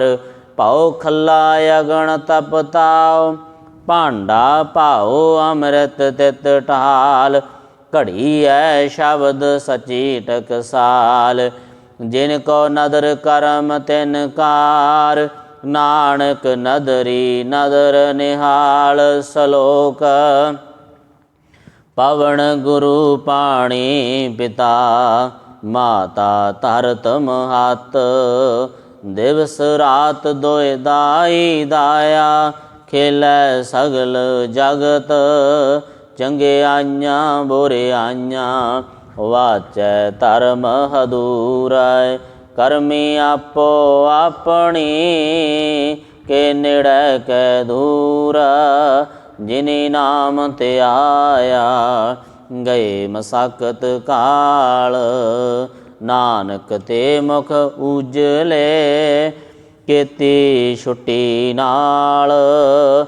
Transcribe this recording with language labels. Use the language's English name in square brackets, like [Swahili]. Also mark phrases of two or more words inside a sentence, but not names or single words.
[Punjabi] ਪਾਓ ਖੱਲਾ ਅਗਣ ਤਪ ਤਾਓ ਭਾਂਡਾ ਪਾਓ ਅੰਮ੍ਰਿਤ ਤਿਤ ਢਾਲ। ਘੜੀ ਹੈ ਸ਼ਬਦ ਸਚੀ ਟਕਸਾਲ ਜਿਨਕੋ ਨਦਰ ਕਰਮ ਤਿਨਕਾਰ। ਨਾਨਕ ਨਦਰੀ ਨਦਰ ਨਿਹਾਲ ਸਲੋਕ। ਪਵਨ ਗੁਰੂ ਪਾਣੀ ਪਿਤਾ ਮਾਤਾ ਤਰਤ ਮਹਤ। ਦਿਵਸ ਰਾਤ ਦੋਏ ਦਾਈ ਦਾਇਆ ਖੇਲੈ ਸਗਲ ਜਗਤ। ਚੰਗੇ ਆਈਆਂ ਬੁਰੇ ਆਈਆਂ ਵਾਚੈ ਧਰਮ ਹਦੂਰੈ। ਕਰਮੀ ਆਪੋ ਆਪਣੀ, ਕੇ ਨੇੜੇ ਕੈ ਦੂਰ। ਜਿਨੀ ਨਾਮ ਧਿਆਇਆ, ਗਏ ਮਸਕਤ ਕਾਲ। ਨਾਨਕ ਤੇ ਮੁਖ ਉਜਲੇ, ਕੀਤੀ ਛੁੱਟੀ ਨਾਲ।